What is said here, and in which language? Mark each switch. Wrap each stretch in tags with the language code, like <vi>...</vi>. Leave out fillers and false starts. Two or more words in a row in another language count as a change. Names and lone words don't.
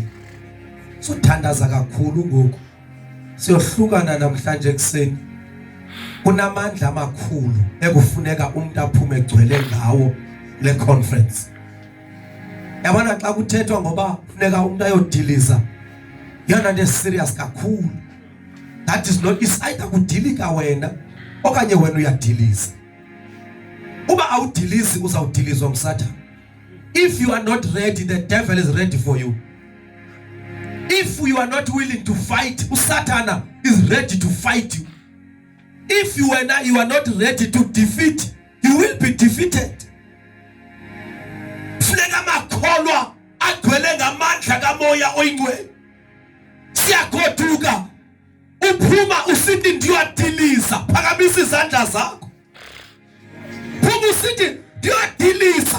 <xh>Sothandaza kakhulu ngoku. Siyohlukana namhlanje kuseni. Kunamandla amakhulu ekufuneka umuntu aphume egcwele ngawo le conference. Yabona xa kuthethwa ngoba kufuneka umuntu ayodiliza. Yana nje serious kakhulu.</xh> <en>That is not, is either</en> <xh>kudilika wena okanye wena uyadiliza. Uba awudilizi uzawudilizwa nguSathane.</xh> <en>If you are not ready, the devil is ready for you. If you are not willing to fight, uSathane is ready to fight you. If you are not ready to defeat, you will be defeated.</en> <xh>Funeka makholwa agcwele ngamandla kaMoya oyiNgcwele. Siyagoduka uphuma usithi ndiyadiliza. Phakamisa izandla zakho. Phuma usithi ndiyadiliza.</xh>